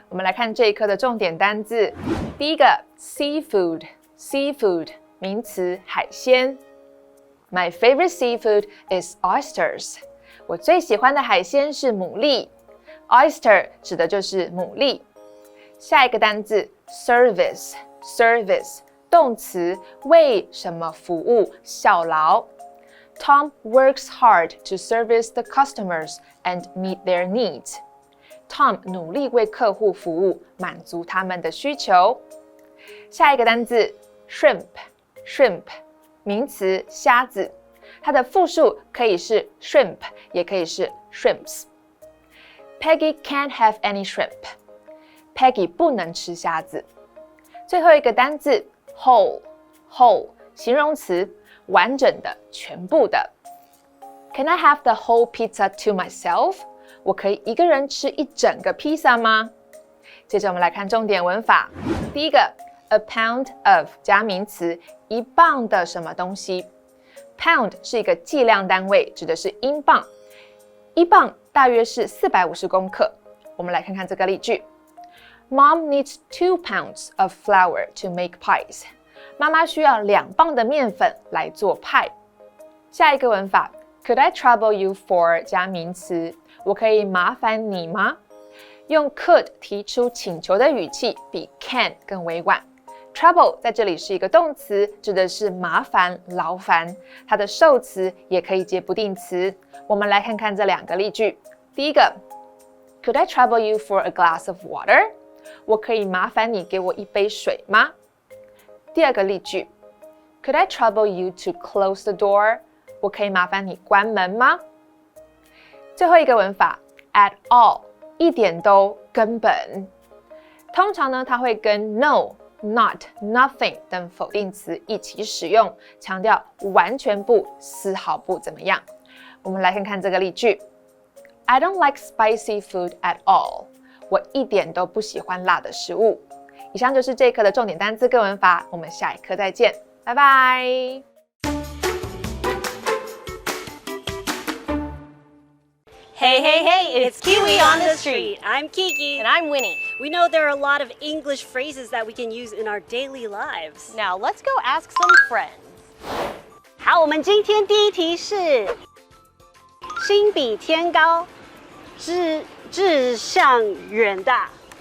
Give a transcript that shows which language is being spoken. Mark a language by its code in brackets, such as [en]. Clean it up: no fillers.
[zh] 我们来看这一课的重点单字。第一个 seafood 名词海鲜。 [en] My favorite seafood is oysters. [zh] 我最喜欢的海鲜是牡蛎。Oyster 指的就是牡蛎。下一个单字 service 动词，为什么服务，效劳。 [en] Tom works hard to service the customers and meet their needs. [zh] Tom 努力为客户服务，满足他们的需求。下一个单字 shrimp 名词，虾子。它的复数可以是 shrimp， 也可以是 shrimps。 [en] Peggy can't have any shrimp. [zh] Peggy 不能吃虾子。最后一个单字 whole 形容词，完整的，全部的。 [en] Can I have the whole pizza to myself? [zh] 我可以一个人吃一整个披萨吗？接着我们来看重点文法。第一个 a pound of 加名词，一磅的什么东西。 Pound 是一个计量单位，指的是英镑。一磅大约是450公克。我们来看看这个例句。 [en] Mom needs 2 pounds of flour to make pies. [zh] 妈妈需要2磅的面粉来做派。下一个文法 [en] Could I trouble you for [zh] 加名词，我可以麻烦你吗？用 could 提出请求的语气比 can 更委婉。 Trouble 在这里是一个动词，指的是麻烦、劳烦，它的受词也可以接不定词。我们来看看这2个例句。第一个 [en] Could I trouble you for a glass of water? [zh] 我可以麻烦你给我一杯水吗？第二个例句 [en] Could I trouble you to close the door? [zh] 我可以麻烦你关门吗？最后一个文法 at all 一点都，根本。通常呢，它会跟 no、not、nothing 等否定词一起使用，强调完全不、丝毫不怎么样。我们来看看这个例句 [en] I don't like spicy food at all. [zh] 我一点都不喜欢辣的食物。以上就是这一课的重点单字跟文法，我们下一课再见，拜拜。 [en] Hey, hey, hey, it's Kiwi on the street. I'm Kiki. And I'm Winnie. We know there are a lot of English phrases that we can use in our daily lives. Now let's go ask some friends. [zh] 好，我们今天第一题是心比天高，志向远大。